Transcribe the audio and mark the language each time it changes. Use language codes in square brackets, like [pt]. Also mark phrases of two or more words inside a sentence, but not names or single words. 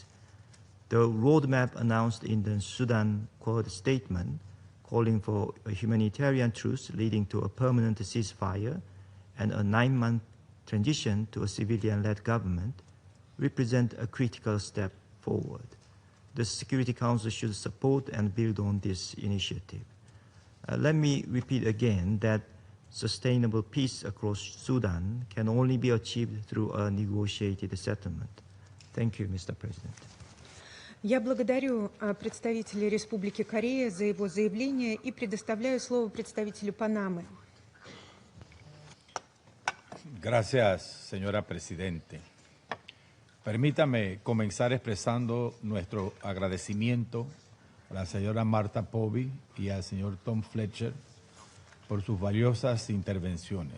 [en] The roadmap announced in the Sudan Quad statement, calling for a humanitarian truce leading to a permanent ceasefire and a 9-month transition to a civilian-led government, represent a critical step forward. The Security Council should support and build on this initiative. Let me repeat again that sustainable peace across Sudan can only be achieved through a negotiated settlement. Thank you, Mr. President. [ru] Я благодарю представителя Республики Корея за его заявление и предоставляю слово представителю Панамы. [es] Gracias, señora Presidente. Permítame comenzar expresando nuestro agradecimiento a la señora Martha Pobby y al señor Tom Fletcher por sus valiosas intervenciones.